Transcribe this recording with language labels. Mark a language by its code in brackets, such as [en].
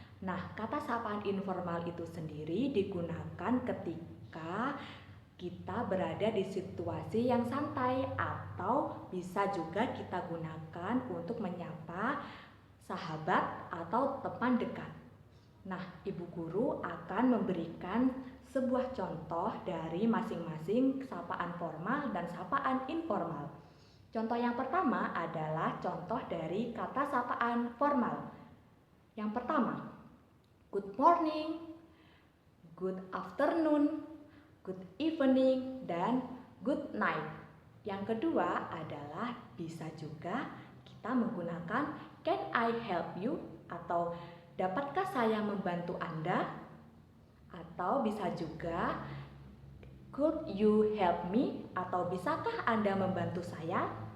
[id] Nah, kata sapaan informal itu sendiri digunakan ketika kita berada di situasi yang santai, atau bisa juga kita gunakan untuk menyapa sahabat atau teman dekat. Nah, ibu guru akan memberikan sebuah contoh dari masing-masing sapaan formal dan sapaan informal. Contoh yang pertama adalah contoh dari kata sapaan formal. Yang pertama, [en] good morning, good afternoon, good evening, [id] dan [en] good night. [id] Yang kedua adalah bisa juga kita menggunakan [en] can I help you, [id] atau dapatkah saya membantu Anda? Atau bisa juga [en] could you help me, [id] atau bisakah Anda membantu saya?